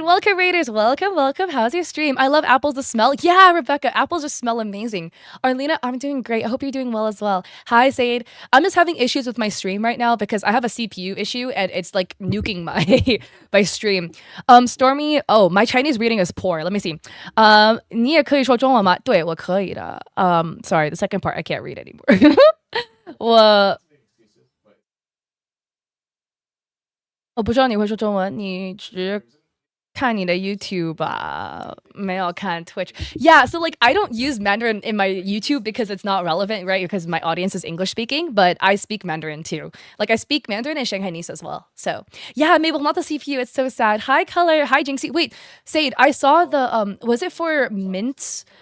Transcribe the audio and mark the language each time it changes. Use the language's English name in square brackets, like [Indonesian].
[English] Welcome, raiders. Welcome, welcome. How's your stream? I love apples to smell. Yeah, Rebecca, apples just smell amazing. Arlena, I'm doing great. I hope you're doing well as well. Hi, Sade. I'm just having issues with my stream right now because I have a CPU issue and it's like nuking my my stream. Stormy, oh, my Chinese reading is poor. Let me see. [Chinese] 你也可以说中文吗？对，我可以的. [English] Sorry, the second part I can't read anymore. [Chinese] 我我不知道你会说中文，你只看你的 YouTube 吧，没有看 Twitch. [English] Yeah, so like I don't use Mandarin in my YouTube because it's not relevant, right? Because my audience is English speaking, but I speak Mandarin too. Like I speak Mandarin and Shanghainese as well. So yeah, Mabel, not the CPU. It's so sad. Hi, Color. Hi, Jinxie. Wait, Sade, I saw the was it for Mint?